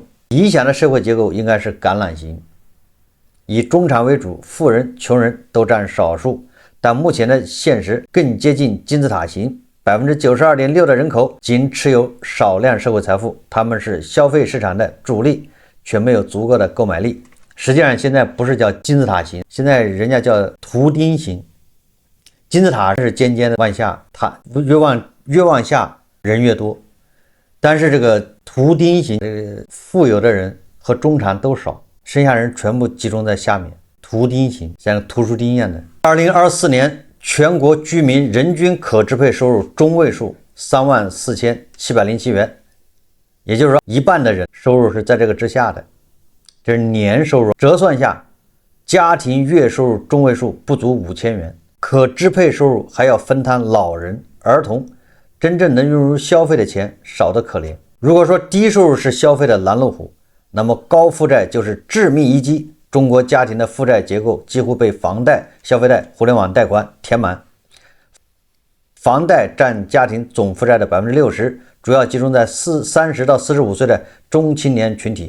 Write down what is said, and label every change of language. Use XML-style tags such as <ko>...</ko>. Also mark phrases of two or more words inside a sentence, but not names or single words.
<zh>理想的社會結構應該是橄欖形，以中產為主，富人、窮人都佔少數。但目前的現實更接近金字塔形，92.6%的人口僅持有少量社會財富，他們是消費市場的主力，卻沒有足夠的購買力。實際上現在不是叫金字塔形，現在人家叫圖釘形。金字塔是尖尖的往下，它越往下人越多，但是这個图釘形，富有的人和中產都少，剩下人全部集中在下面。图釘形像图書釘一樣的。2024年全國居民人均可支配收入中位數34707元，也就是說一半的人收入是在這個之下的，這是年收入，折算下家庭月收入中位數不足5000元，可支配收入還要分攤老人、兒童，真正能用入消費的錢少得可憐。如果說低收入是消費的拦路虎，那麼高負債就是致命一擊。中國家庭的負債結構幾乎被房貸、消費貸、互聯網貸款填滿，房貸占家庭總負債的60%，主要集中在30到45歲的中青年群體。</zh>